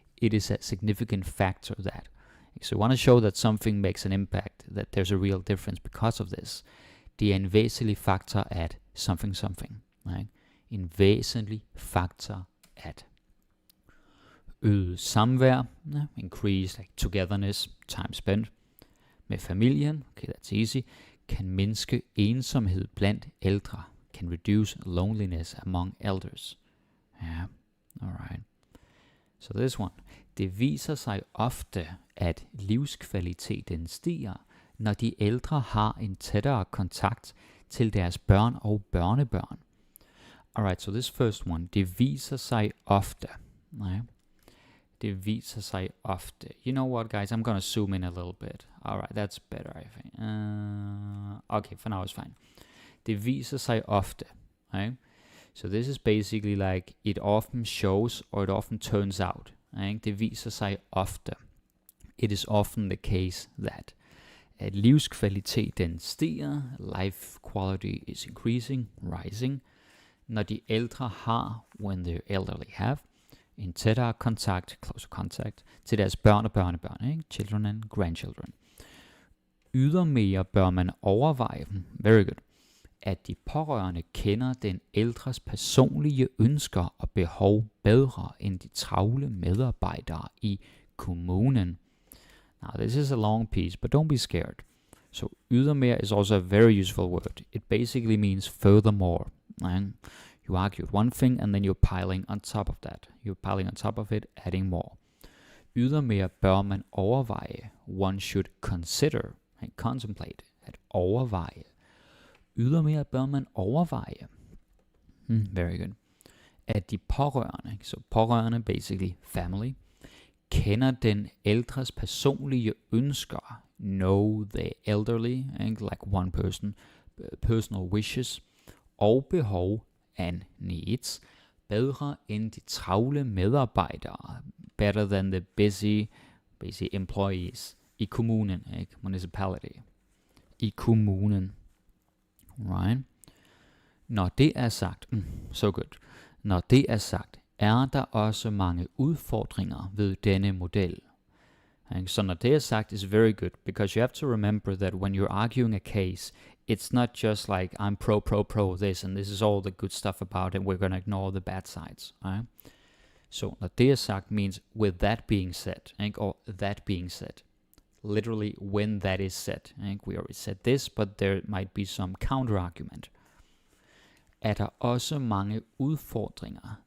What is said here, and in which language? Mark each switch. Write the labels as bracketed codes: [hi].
[en] It is a significant factor that. So you want to show that something makes an impact, that there's a real difference because of this. [da] Det er en væsentlig faktor at something something. Ikke? En væsentlig faktor at. Øget samvær, [en] increase like togetherness, time spent. [da] Med familien, [en] okay, that's easy, [da] kan mindske ensomhed blandt ældre. [en] Can reduce loneliness among elders. Ja, alright. So this one. [da] Det viser sig ofte, at livskvaliteten stiger, når de ældre har en tættere kontakt til deres børn og børnebørn. [en] Alright, so this first one. [da] Det viser sig ofte. Nej. Det viser sig ofte. [en] You know what, guys? I'm gonna zoom in a little bit. Alright, that's better, I think. Okay, for now it's fine. [da] Det viser sig ofte. [en] Right? So this is basically like, it often shows, or it often turns out. Right? [da] Det viser sig ofte. [en] It is often the case that. [da] At livskvaliteten stiger, [en] life quality is increasing, rising. [da] Når de ældre har, [en] when the elderly have, [da] en tættere kontakt, [en] closer contact, [da] til deres børn og børnebørn, ikke? [en] Children and grandchildren. [da] Ydermere bør man overveje, [en] very good, [da] at de pårørende kender den ældres personlige ønsker og behov bedre end de travle medarbejdere i kommunen. [en] Now this is a long piece, but don't be scared. So ydermere is also a very useful word. It basically means furthermore. Right? You argued one thing and then you're piling on top of that. You're piling on top of it, adding more. [da] Ydermere bør man overveje. [en] One should consider and contemplate. [da] At overveje. Ydermere bør man overveje. [en] Very good. [da] At de pårørende, so pårørende [en] basically family, [da] kender den ældres personlige ønsker. [en] Know the elderly, like one person, personal wishes, [da] og behov [en] and needs, [da] bedre end de travle medarbejdere, [en] better than the busy employees, [da] i kommunen, ikke? [en] Municipality, [da] i kommunen, [en] right? [da] Når det er sagt, [en] so good, [da] når det er sagt, er der også mange udfordringer ved denne model. Så når det er sagt, [en] is very good, because you have to remember that when you're arguing a case, it's not just like I'm pro this, and this is all the good stuff about it, we're going to ignore the bad sides. Right? So [da] når det er sagt [en] means with that being said, or that being said. Literally when that is said. We already said this, but there might be some counter-argument. [da] Er der også mange udfordringer?